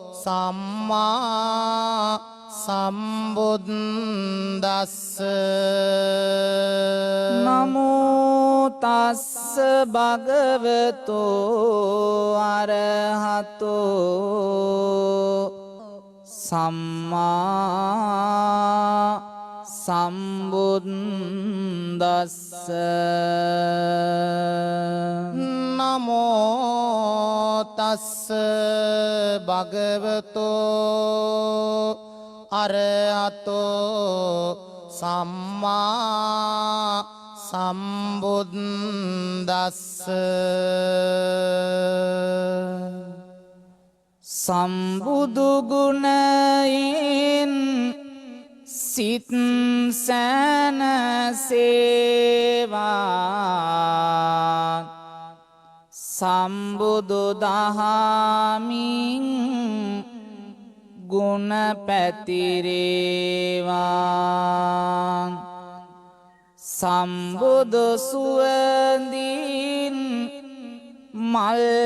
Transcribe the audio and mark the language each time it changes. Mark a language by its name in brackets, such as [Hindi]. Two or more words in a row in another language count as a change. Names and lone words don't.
[Pali] සම්මා සම්බුද්දස්ස නමෝ තස්ස භගවතෝ අරහතෝ සම්මා සම්බුද්දස්ස නමෝ තස්ස භගවතෝ අරහතෝ සම්මා සම්බුද්දස්ස [Sinhala] සම්බුදු ගුණයෙන් සිත් සැනසේවා සම්බුදු දහමින් ගුණ පැතිරේවා සම්බුදු සුවඳින් මල්